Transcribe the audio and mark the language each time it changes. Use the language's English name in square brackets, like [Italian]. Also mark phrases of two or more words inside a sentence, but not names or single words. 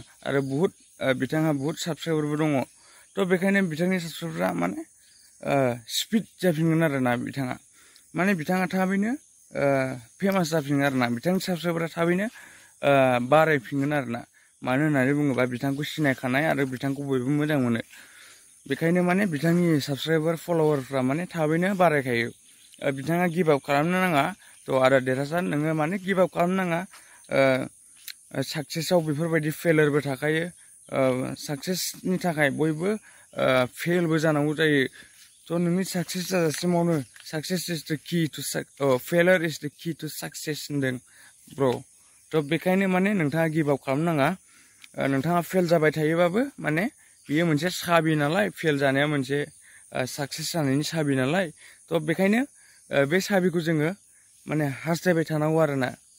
[Bodo] आरो बिथाङा बुहुत साबस्क्राइबारबो दङ थ' बेखायनो बिथांनि साबस्क्राइबारआ माने स्पिड जाफिनगोन आरोना बिथाङा माने बिथाङा थाबैनो फेमास जाफिनगोन आरोना बिथांनि साबस्क्राइबारआ थाबैनो बारायफिनगोन आरोना मानो होननानै बुङोबा बिथांखौ सिनायखानाय आरो बिथांखौ बयबो मोजां मोनो बेखायनो माने बिथांनि साबस्क्राइबार फल'वारफ्रा माने थाबैनो बारायखायो बिथाङा [English] give up [Bodo] खालामनो नाङा थ' आरो देरहासात नोङो माने [English] give up [Bodo] खालामनो नाङा साक्सेसआव बेफोरबायदि फेलारबो थाखायो साक्सेसनि थाखाय बयबो फेलबो जानांगौ जायो थ' नोंनि साक्सेस जाजासिमावनो [English] success is the key to failure is the key to success [Bodo] होनदों ब्र' थ' बेखायनो माने नोंथाङा [English] give up [Bodo] खालामनाङा नोंथाङा फेल जाबाय थायोबाबो माने बियो मोनसे साबि नालाय फेल जानाया मोनसे साक्सेस जानायनि साबि नालाय थ' बेखायनो बे साबिखौ जोङो माने हास्थायबाय थानांगौ आरोना